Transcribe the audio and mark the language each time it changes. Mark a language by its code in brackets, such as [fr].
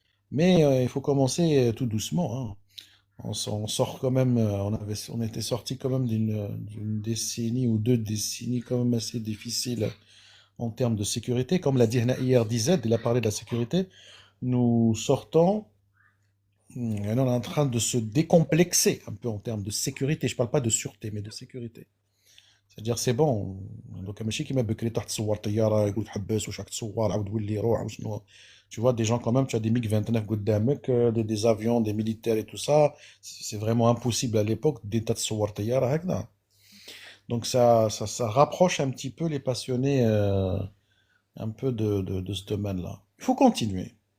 [fr] Mais il faut commencer tout doucement, hein. On sort quand même, on était sorti quand même d'une décennie ou 2 décennies quand même assez difficiles en termes de sécurité. Comme l'a dit hier DZ, il a parlé de la sécurité. Nous sortons, et on est en train de se décomplexer un peu en termes de sécurité. Je parle pas de sûreté, mais de sécurité. C'est-à-dire c'est bon. Donc [ar] ماشي كيما بكري تروح تصور طياره يقول تحبس واش راك تصور عاود ولي روح وشنو. [fr] Tu vois des gens quand même, tu as des MiG-29 [ar] قدامك, [fr] des avions, des militaires et tout ça. C'est vraiment impossible à l'époque d'état [ar] تصور طياره هكذا. [fr] Donc ça rapproche un petit peu les passionnés un peu de ce domaine-là. Il faut continuer.